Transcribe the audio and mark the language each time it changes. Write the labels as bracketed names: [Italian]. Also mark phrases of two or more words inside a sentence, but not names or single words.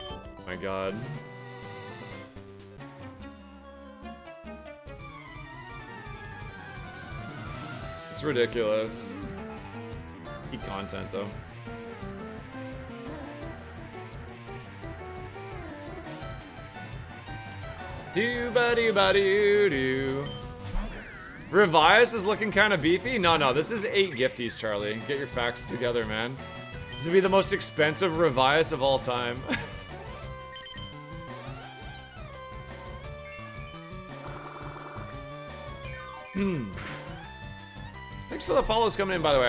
[English] Oh my god. It's ridiculous. Peak content, though. Do-ba-do-ba-do-do. Revias is looking kind of beefy? No, this is 8 gifties, Charlie. Get your facts together, man. This would be the most expensive Revias of all time. Thanks for the follows coming in, by the way.